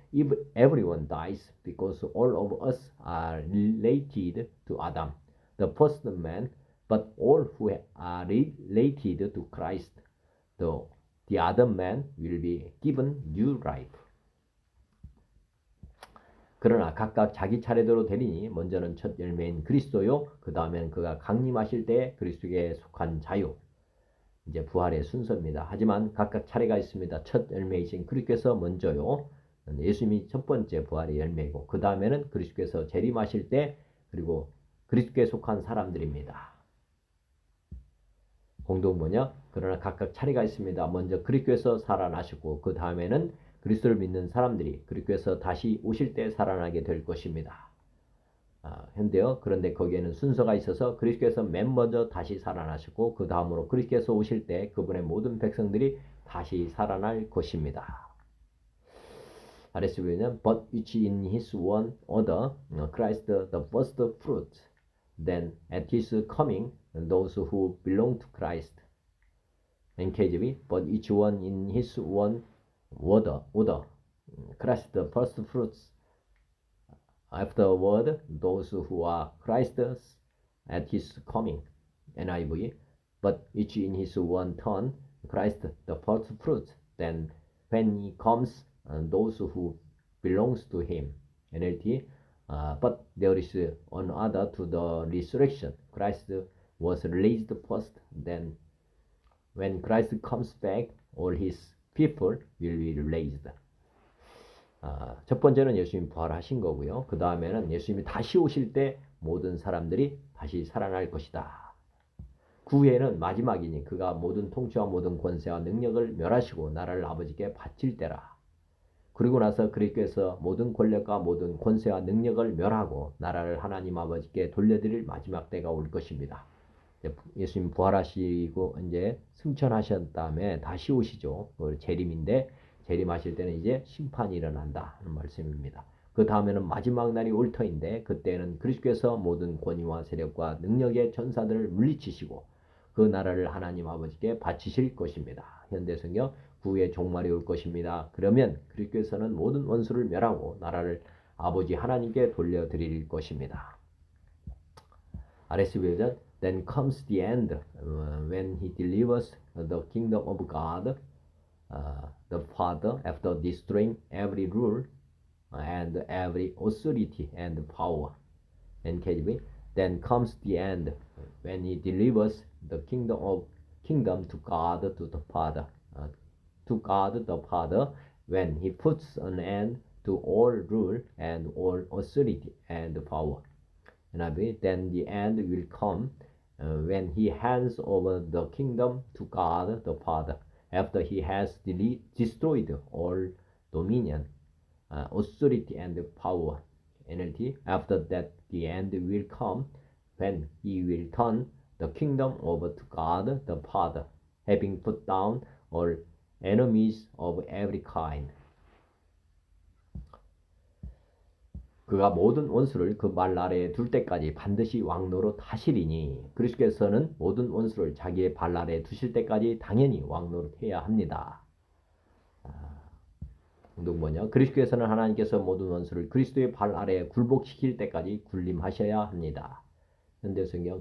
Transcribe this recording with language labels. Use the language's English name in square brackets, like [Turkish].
[English] If everyone dies, because all of us are related to Adam, the first man, but all who are related to Christ, the other man will be given new life. [Korean] 그러나 각각 자기 차례대로 되리니 먼저는 첫 열매인 그리스도요 그 다음에는 그가 강림하실 때 그리스도에 속한 자요. 이제 부활의 순서입니다. 하지만 각각 차례가 있습니다. 첫 열매이신 그리스도께서 먼저요. 예수님이 첫 번째 부활의 열매이고 그 다음에는 그리스도께서 재림하실 때 그리고 그리스도에 속한 사람들입니다. 공동번역. 그러나 각각 차례가 있습니다. 먼저 그리스도께서 살아나시고 그 다음에는 그리스도를 믿는 사람들이 그리스도께서 다시 오실 때 살아나게 될 것입니다. 현대어. 그런데 거기에는 순서가 있어서 그리스도께서 맨 먼저 다시 살아나시고 그 다음으로 그리스도께서 오실 때 그분의 모든 백성들이 다시 살아날 것입니다. 아래서 보면 [English] But each in his one order, Christ the first fruit, then at his coming those who belong to Christ. NKJV. But each one in his one order, Christ the first fruits, afterward those who are Christ's at his coming. NIV. But each in his one turn, Christ the first fruits, then when he comes those who belongs to him. NLT. But there is another to the resurrection. Christ was raised first, then when Christ comes back, all his people will be raised. [Korean] 첫 번째는 예수님 부활하신 거고요. 그 다음에는 예수님이 다시 오실 때 모든 사람들이 다시 살아날 것이다. 그 후에는 마지막이니 그가 모든 통치와 모든 권세와 능력을 멸하시고 나라를 아버지께 바칠 때라. 그리고 나서 그리스도께서 모든 권력과 모든 권세와 능력을 멸하고 나라를 하나님 아버지께 돌려드릴 마지막 때가 올 것입니다. 예수님 부활하시고 이제 승천하신 다음에 다시 오시죠. 재림인데 재림하실 때는 이제 심판이 일어난다 하는 말씀입니다. 그 다음에는 마지막 날이 올 터인데 그때는 그리스도께서 모든 권위와 세력과 능력의 전사들을 물리치시고 그 나라를 하나님 아버지께 바치실 것입니다. 현대성경. 후에 종말이 올 것입니다. 그러면 그리스도께서는 모든 원수를 멸하고 나라를 아버지 하나님께 돌려드릴 것입니다. 아레스 버전. [English] Then comes the end, when he delivers the kingdom of God, the Father, after destroying every rule and every authority and power. NKJV. Then comes the end, when he delivers the kingdom to God, to the Father, to God the Father, when he puts an end to all rule and all authority and power. NIV. Then the end will come when he hands over the kingdom to God the Father, after he has destroyed all dominion, authority and power. NLT. After that the end will come when he will turn the kingdom over to God the Father, having put down all enemies of every kind. [Korean] 그가 모든 원수를 그 말 아래에 둘 때까지 반드시 왕노로 하시리니 그리스도께서는 모든 원수를 자기의 발 아래에 두실 때까지 당연히 왕노로 해야 합니다. 공동번역. 그리스도께서는 하나님께서 모든 원수를 그리스도의 발 아래에 굴복시킬 때까지 군림하셔야 합니다. 현대성경.